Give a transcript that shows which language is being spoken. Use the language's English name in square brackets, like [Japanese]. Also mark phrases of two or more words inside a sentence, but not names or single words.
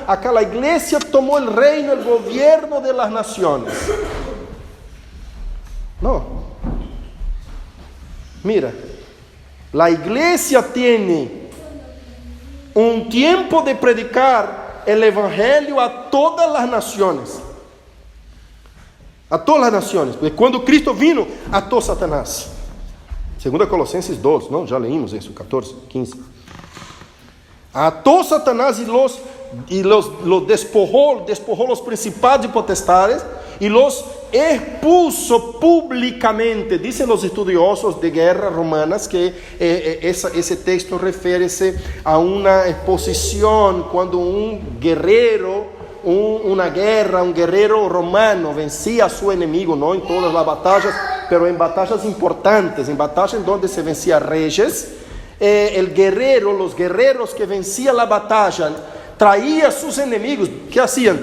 [Spanish] Acá la iglesia tomó el reino, el gobierno de las naciones. No. Mira, la iglesia tiene un tiempo de predicar el evangelio a todas las naciones. [Portuguese] A todas as nações, porque quando Cristo vino, atou Satanás. 2 Colossenses 2, não? Já leímos isso, 14, 15. Atou Satanás e los despojou os principados e potestades e [Spanish] los expuso públicamente. [Portuguese] Dizem os estudiosos de guerra romanas que esse texto refere-se a uma exposição quando guerreiro, [Spanish] una guerra, un guerrero romano vencía a su enemigo, no en todas las batallas, pero en batallas importantes, en batallas en donde se vencía reyes, los guerreros que vencían la batalla, traían a sus enemigos. ¿Qué hacían?